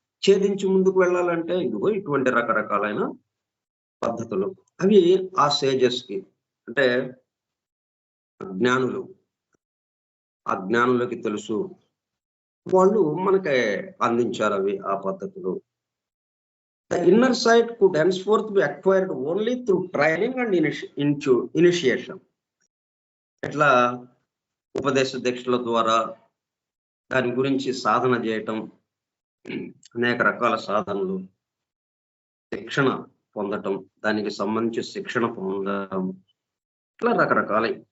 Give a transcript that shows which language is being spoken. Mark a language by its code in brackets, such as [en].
[te] ఛేదించి ముందుకు వెళ్ళాలంటే ఇదిగో ఇటువంటి రకరకాలైన పద్ధతులు అవి ఆ సేజెస్ కి, అంటే జ్ఞానులు, ఆ జ్ఞానులకి తెలుసు, వాళ్ళు మనకి అందించారు అవి ఆ పద్ధతులు. [en] The inner sight could henceforth be acquired only through training and initiation. [te] ఎట్లా ఉపదేశ దీక్షల ద్వారా దాని గురించి సాధన చేయటం, అనేక రకాల సాధనలు, శిక్షణ పొందటం, దానికి సంబంధించి శిక్షణ పొందడం, ఇట్లా రకరకాల